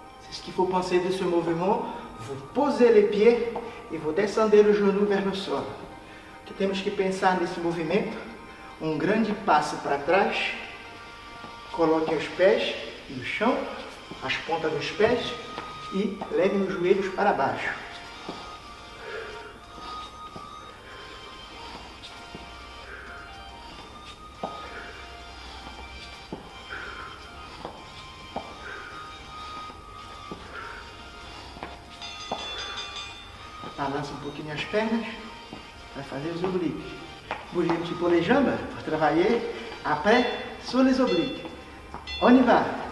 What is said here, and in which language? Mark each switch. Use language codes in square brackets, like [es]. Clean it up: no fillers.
[fr] Ce qu'il faut penser de ce mouvement, vous posez les pieds e vous descendez le genou vers le sol. [pt] O que temos que pensar nesse movimento? Um grande passo para trás, coloquem os pés no chão, as pontas dos pés e levem os joelhos para baixo. Balança um pouquinho as pernas para fazer os obliques. [fr] Bougez un petit peu les jambes pour travailler après sur les obliques. On y va.